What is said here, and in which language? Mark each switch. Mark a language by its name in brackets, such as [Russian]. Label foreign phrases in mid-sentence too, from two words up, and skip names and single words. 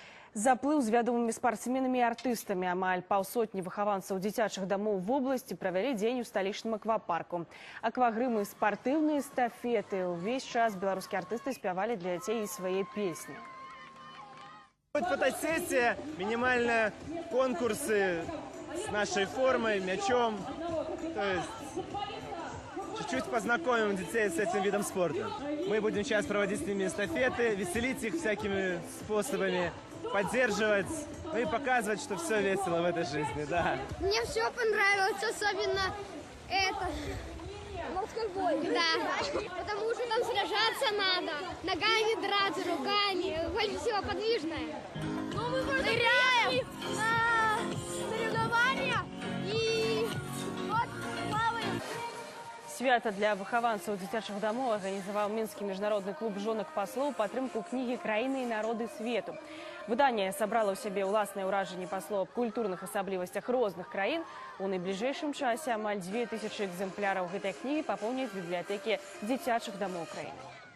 [Belarusian] Заплыў з вядомымі спартсменамі і артыстамі. Амаль паўсотні выхаванцаў дзіцячых дамоў [Russian] в области [Belarusian] правялі дзень у сталічным аквапарку. Аквагрымы, спартыўныя эстафеты. Увесь час беларускія артысты спявалі для дзяцей і свае песні. [Russian] Будет фотосессия, минимально конкурсы с нашей формой, мячом. То есть чуть-чуть познакомим детей с этим видом спорта. Мы будем сейчас проводить с ними эстафеты, веселить их всякими способами, поддерживать, ну и показывать, что все весело в этой жизни, да. Мне все понравилось, особенно это. Морской бой. Да, потому что там сражаться надо, ногами драться, руками, больше всего подвижное. Ну, мы ныряем на соревнования и вот плаваем. [Belarusian] Свята для выхаванцаў дзіцячых дамоў арганізаваў мінскі міжнародны клуб жонак паслоў падтрымку кнігі «Краіны і народы свету». Выданне сабрала ў сябе ўласныя ўражанні паслоў аб культурных асаблівасцях розных краін. У найбліжэйшым часе амаль 2000 экземпляраў гэтай кнігі папоўняць бібліятэкі дзіцячых дамоў краіны.